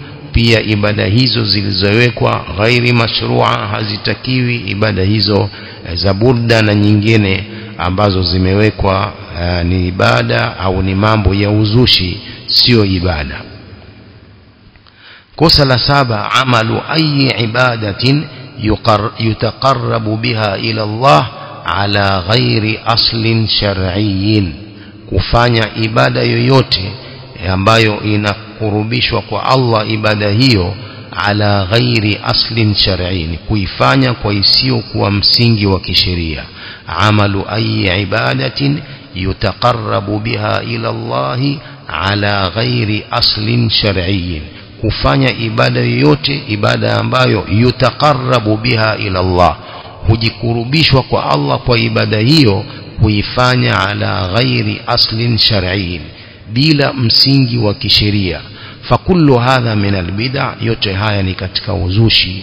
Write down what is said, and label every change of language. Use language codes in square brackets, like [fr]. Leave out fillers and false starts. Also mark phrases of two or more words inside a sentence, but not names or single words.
[sw] Pia ibada hizo zilizowekwa [ar] غير مشروعة, [sw] hazitakiwi ibada hizo za burda na nyingine ambazo zimewekwa ni ibada au ni mambo ya uzushi, sio ibada. Kosa la 7, [ar] عمل أي عبادة يتقرب بها إلى الله على غير أصل شرعي, [sw] kufanya ibada yoyote ambayo inakurubishwa kwa Allah ibada hiyo [ar] على غير أصل شرعي, [sw] kuifanya kwa isiyo kuwa msingi wa kisheria. [ar] عمل أي عبادة يتقرب بها إلى الله على غير أصل شرعي, [sw] kufanya ibada yoyote, ibada ambayo [ar] يتقرب بها إلى الله, [sw] hujikurubishwa kwa Allah kwa ibada hiyo, kuifanya [ar] على غير أصل شرعي, [sw] bila msingi wa kisheria. [ar] فكل هذا من البدعة, [sw] yote haya ni katika uzushi.